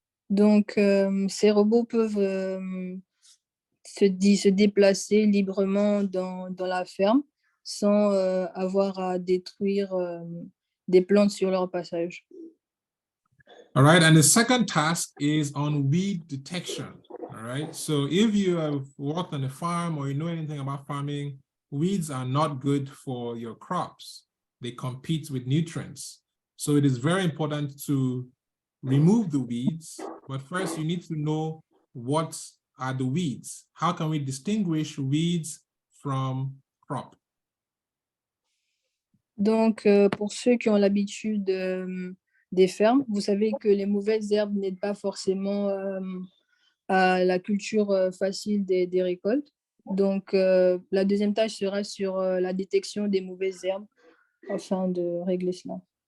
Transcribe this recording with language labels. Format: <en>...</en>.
<fr>Donc, ces robots peuvent se déplacer librement dans la ferme sans avoir à détruire des plantes sur leur passage.</fr> <en>All right, and the second task is on weed detection. All right, so if you have worked on a farm or you know anything about farming, weeds are not good for your crops. They compete with nutrients. So it is very important to remove the weeds, but first you need to know what are the weeds. How can we distinguish weeds from crop?</en> <fr>Donc, pour ceux qui ont l'habitude des fermes, vous savez que les mauvaises herbes n'aident pas forcément à la culture facile des récoltes. Donc, la deuxième tâche sera sur la détection des mauvaises herbes afin de régler cela.</fr>